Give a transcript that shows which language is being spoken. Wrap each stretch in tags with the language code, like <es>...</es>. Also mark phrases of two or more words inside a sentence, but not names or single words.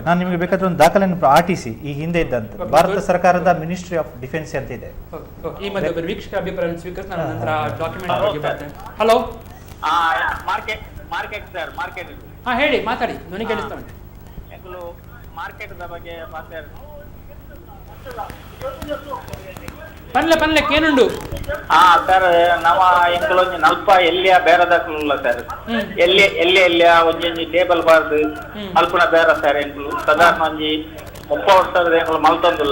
<kn>ನಾನು ನಿಮಗೆ ಬೇಕಾದ್ರೆ ಒಂದು ದಾಖಲೆಯನ್ನು RTC ಈ ಹಿಂದೆ ಇದ್ದಂತ ಭಾರತ ಸರ್ಕಾರದ ಮಿನಿಸ್ಟ್ರಿ ಆಫ್ ಡಿಫೆನ್ಸ್ ಅಂತ ಇದೆ. ಹಲೋ, ಹೇಳಿ, ಮಾತಾಡಿ, ನನಗೆ ಕೇಳಿಸ್ತಾ ಉಂಟು. ಮಾರ್ಕೆಟ್ ಬಗ್ಗೆ</kn> <tcy>ಪನ್ಲೆ ಕೇನುಂಡು ಸರ್ ನವ ಎಂಕಲೊಂಜಿ ನಲ್ಪ ಎಲ್ಲಿಯ ಬೇರದಕ್ಲುಲ್ಲ ಸರ್ ಎಲ್ಲಿಯ ಒಂಜಿ ಟೇಬಲ್ ಬಾರ್ದು ಮಲ್ಪುನ ಬೇರ ಸರ್ ಎಂಕಲು ಸಾಧಾರಣ ಒಂಜಿ 30 ವರ್ಷದ ಎಂಕಲು ಮಲ್ತೊಂದುಲ್ಲ</tcy>